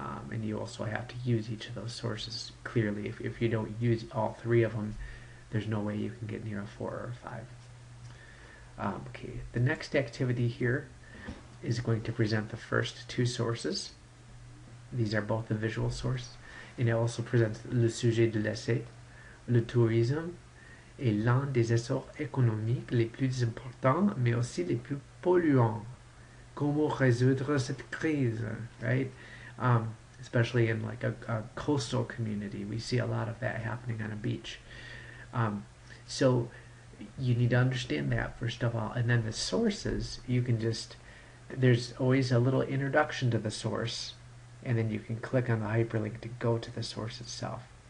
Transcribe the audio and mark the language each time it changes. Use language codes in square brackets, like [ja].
[en] And you also have to use each of those sources clearly. If you don't use all 3 of them, there's no way you can get near a 4 or a 5. Okay, the next activity here is going to present the first 2 sources. These are both the visual source. And it also presents [fr] le sujet de l'essai. Le tourisme est l'un des essors économiques les plus importants, mais aussi les plus polluants. Comment résoudre cette crise, right? [en] Especially in like a coastal community. We see a lot of that happening on a beach. So you need to understand that first of all. And then the sources, you can just, there's always a little introduction to the source, and then you can click on the hyperlink to go to the source itself.